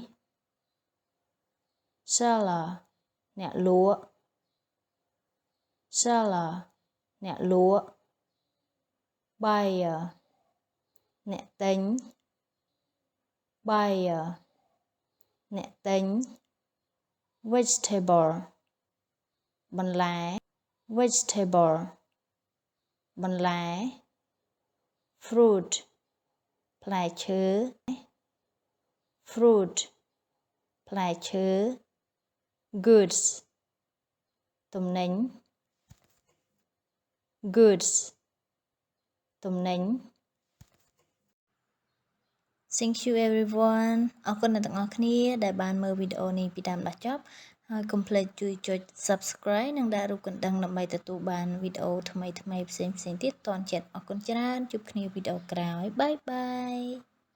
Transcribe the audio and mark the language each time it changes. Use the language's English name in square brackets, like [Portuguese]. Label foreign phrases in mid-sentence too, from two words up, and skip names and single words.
[Khmer] seller អ្នកលក់ seller អ្នកលក់ buyer អ្នកទិញ buyer អ្នកទិញ vegetable បន្លែ vegetable បន្លែ fruit ផ្លែឈើ fruit ផ្លែឈើ goods ទំនិញ goods ទំនិញ [English] Thank you everyone [Khmer] អរគុណអ្នកទាំងអស់គ្នាដែលបានមើលវីដេអូនេះពីដើមដល់ចប់ហើយកុំភ្លេចជួយចុច Subscribe និងដាក់រូបកណ្ដឹងដើម្បីទទួលបានវីដេអូថ្មីៗផ្សេងៗទៀតទាន់ចិត្តអរគុណច្រើនជួបគ្នាវីដេអូក្រោយបាយបាយ